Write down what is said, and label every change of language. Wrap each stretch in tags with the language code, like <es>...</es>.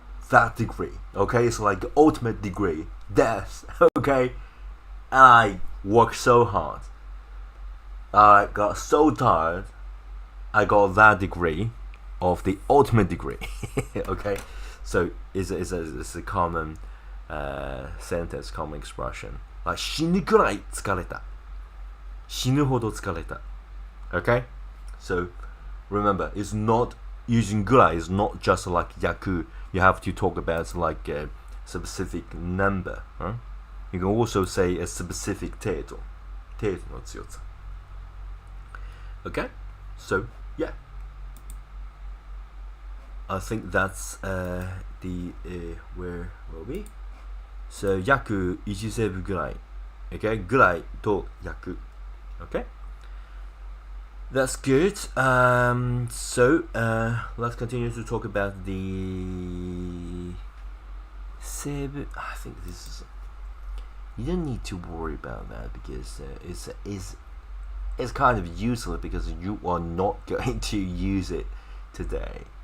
<en>That degree, okay? It's like the ultimate degree, death, okay? And I worked so hard. I got so tired. I got that degree of the ultimate degree, okay? So it's a common sentence, common expression.</en> <ja>Like 死ぬくらい疲れた。死ぬほど疲れた。</ja> <en>Okay? So remember, it's not using ぐらい is not just like 役. You have to talk about like a specific number. Huh? You can also say a specific 程度の強さ. Okay? So, yeah. I think that's the where were we?</en> <ja>So 約1セーブぐらい Okay? ぐらいと約 Okay? That's good.</ja> <en>So let's continue to talk about the save. I think this is. You don't need to worry about that because it's kind of useless because you are not going to use it today.</en>